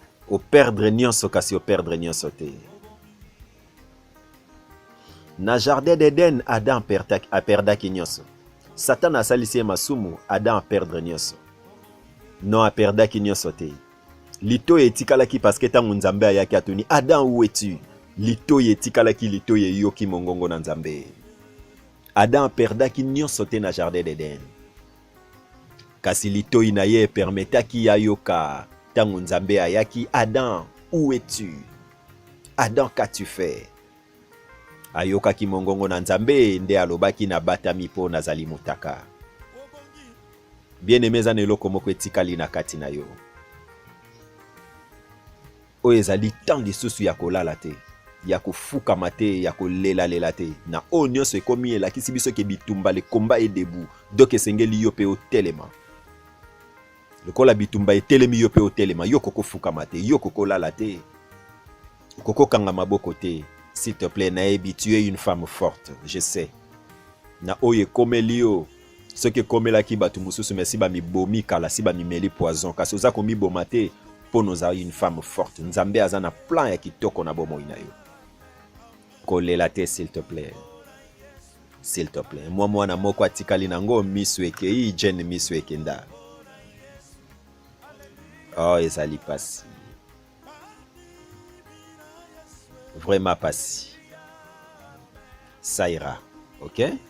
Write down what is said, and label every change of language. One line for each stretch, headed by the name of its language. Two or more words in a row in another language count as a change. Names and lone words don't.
Lingala: Operdre nyonso kasi operdre nyonso te. Na jardin d'Eden, Adam perda-, aperdaki nyonso. Satana asalisi ye masumu, Adam aperdre nyonso. Non, aperdaki nyonso te. Litoyi etikalaki
French: parce que
Lingala: tango Nzambe ayaki atuni, Adam,
French: où es-tu?
Lingala: Litoyi etikalaki, litoyi eyoki mongongo na Nzambe. Adam aperdaki nyonso te na jardin d'Eden. Kasi litoyi na ye epermetaki ayoka tango Nzambe ayaki,
French: Adam, où es-tu? Adam, qu'as-tu fait?
Lingala: Ayokaki mongongo na Nzambe, nde alobaki, na batami po nazali motaka. Bien-aimé, eza na eloko moko etikali na kati na yo. Oyo ezali temps lisusu ya kolala te, ya kofukama te, ya kolelalela te. Na oyo nyonso ekomi elakisi biso ke bitumba,
French: le combat est debout.
Lingala: Donc esengeli yo pe otelema. Lokola bitumba etelemi, yo pe otelema, yo koko fukama te, yo koko lala te. Koko kanga maboko te.
French: S'il te plaît,
Lingala: nayebi,
French: tu es une femme forte, je sais.
Lingala: Na oyo ekomeli yo, soki ekomelaki bato mosusu,
French: mais si
Lingala: bamibomi kala, si bamimeli poison, kasi oza komiboma te, mpo na oza
French: une femme forte.
Lingala: Nzambe aza na plan ya kitoko na bomoi na yo. Kolela te,
French: s'il te plaît. S'il te plaît.
Lingala: Mwa mwana moko atikali nango, miso ekei, Jane miso ekenda. Oh, ezali pasi. Vraiment pasi.
French: Ça ira. Ok?